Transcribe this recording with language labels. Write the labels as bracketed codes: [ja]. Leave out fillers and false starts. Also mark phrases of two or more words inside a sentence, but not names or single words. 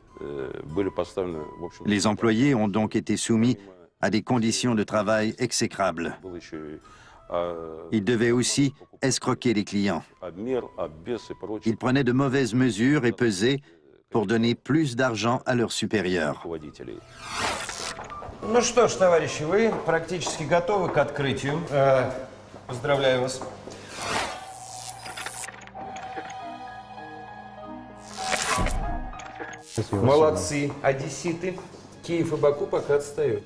[fr] Les employés ont donc été soumis à des conditions de travail exécrables. Ils devaient aussi escroquer les clients. Ils prenaient de mauvaises mesures et pesaient pour donner plus d'argent à leurs supérieurs. [ru] Ну что ж, товарищи, вы практически готовы к открытию. Поздравляю вас. Молодцы, одесситы. Киев и Баку пока отстают.